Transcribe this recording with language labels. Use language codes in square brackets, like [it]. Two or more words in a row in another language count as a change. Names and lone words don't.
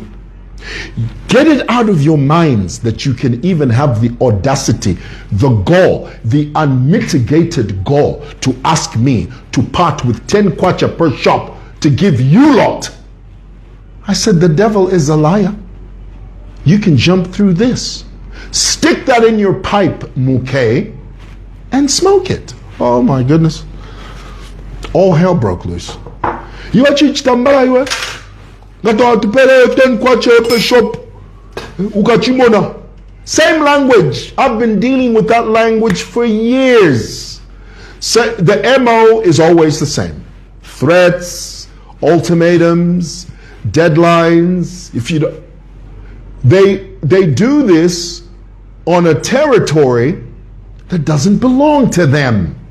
[en] Get it out of your minds that you can even have the audacity, the gall, the unmitigated gall to ask me to part with 10 kwacha per shop to give you lot. I said, the devil is a liar. You can jump through this. Stick that in your pipe, Muke, and smoke it. Oh my goodness. All hell broke loose. You are [bem] chichitambala iwe. Gato atupele [en] 10 kwacha per shop. Ukachimona. Same language. I've been dealing with that language for years. So the MO is always the same. Threats, ultimatums, deadlines. If you don't, they do this on a territory that doesn't belong to them.